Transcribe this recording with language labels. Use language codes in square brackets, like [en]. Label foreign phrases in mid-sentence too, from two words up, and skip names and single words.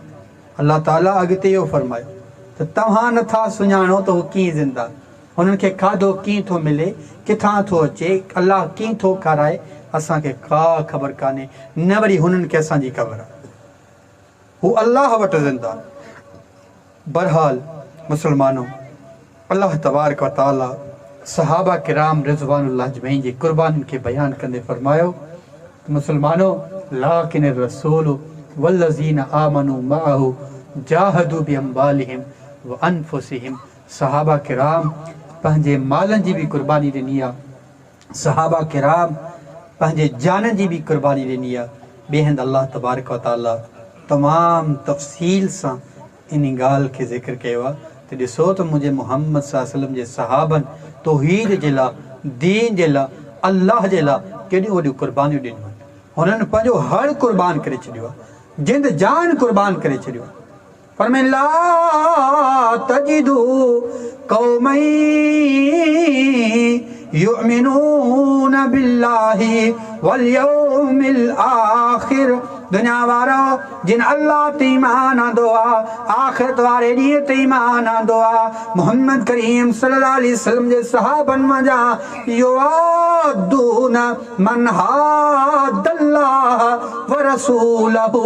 [sd] अल्लाह ताला अॻिते इहो फरमायो त तव्हां नथा सुञाणो त हू कीअं ज़िंदा, हुननि खे खाधो कीअं थो मिले, किथां थो अचे, अल्लाह कीअं थो खाराए, असांखे का ख़बर कान्हे, न वरी हुननि खे असांजी ख़बर आहे। हू अल्लाह वटि ज़िंदा। बहरहाल मुस्लमानो, अल्लाह [ar] تبارك وتعالى [sd] सहाबा किराम [ar] رضوان الله أجمعين [sd] जी कुर्बानियुनि खे बयानु कंदे फरमायो, मुस्लमानो, [ar] لكن الرسول والذين آمنوا معه جاهدوا بأموالهم وأنفسهم. [sd] सहाबा किराम पंहिंजे मालनि जी बि कुर्बानी ॾिनी आहे। सहाबा किराम पंहिंजे जाननि जी बि कुर्बानी ॾिनी आहे। ॿिए हंधि अल्लाह [ar] تبارك وتعالى [sd] तमामु तफ़सील सां इन ॻाल्हि खे ज़िक्र कयो आहे त ॾिसो त मुंहिंजे मोहम्मद [ar] صلى الله عليه وسلم [sd] जे सहाबनि तौहीद जे लाइ, दीन जे लाइ, अल्लाह जे लाइ केॾियूं वॾियूं कुर्बानियूं ॾिनियूं आहिनि। हुननि पंहिंजो हर कुर्बान करे छॾियो आहे, जिंद जान कुर्बान करे छॾियो आहे। फरमाए, [ar] لا تجد قوما يؤمنون بالله واليوم الآخر. [sd] दुनिया वारो, जिन अल्लाह ते ईमान आंदो आहे, आख़िरत वारे ॾींहं ते ईमान आंदो आहे, मोहम्मद करीम [ar] صلى الله عليه وسلم [sd] जे सहाबनि मंझां [ar] يوادون من حاد الله ورسوله.